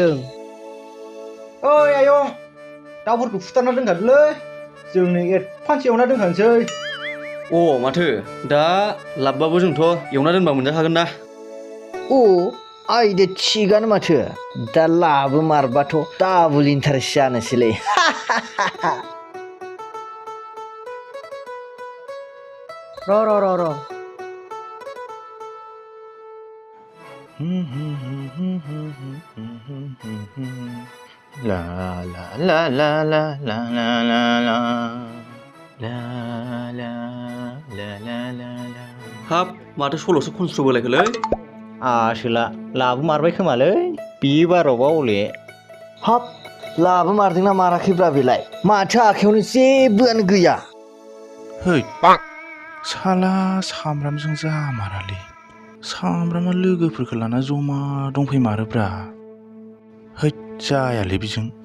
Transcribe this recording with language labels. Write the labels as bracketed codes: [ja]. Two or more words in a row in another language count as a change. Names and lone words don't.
[brx] ओइ आयं दाउफोरखौ फुथारना दोनखादोलै जोंनो एडभान्स एवना दोनखानोसै अ माथो दा लाबबाबो जोंथ' एवना दोनबा मोनजाखागोन ना अ आइदे थिगानो माथो दा लाबो मारबाथ' डाबल इन्टारेस्ट जानोसैलै र' ला ला ला ला ला ला ला ला ला ला ला ला ला ला ला हाब माथो सल'सो खनस्र' बोलायखोलै आसोला लाबो मारबाय खोमालै बे बारावबा हले हाब लाबो मारदोंना माराखैब्रा बेलाय माथो आखायावनो जेबोआनो गैया है साला सामब्रामजों जामारालै सामब्रामा लोगोफोरखौ लाना जमा दंफैमारोब्रा है जायालै बिजों